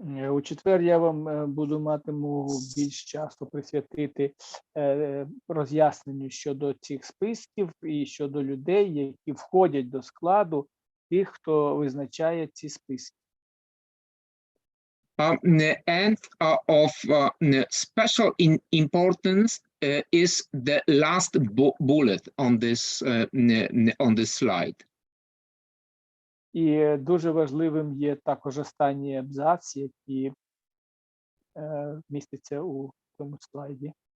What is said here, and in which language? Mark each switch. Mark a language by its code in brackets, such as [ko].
[uk] У четвер я вам матиму більш часу присвятити роз'ясненню щодо цих списків і щодо людей, які входять до складу тих, хто визначає ці списки. [en] And of special importance is the last bullet on this slide. [uk] І дуже важливим є також останній абзац, який міститься у цьому слайді.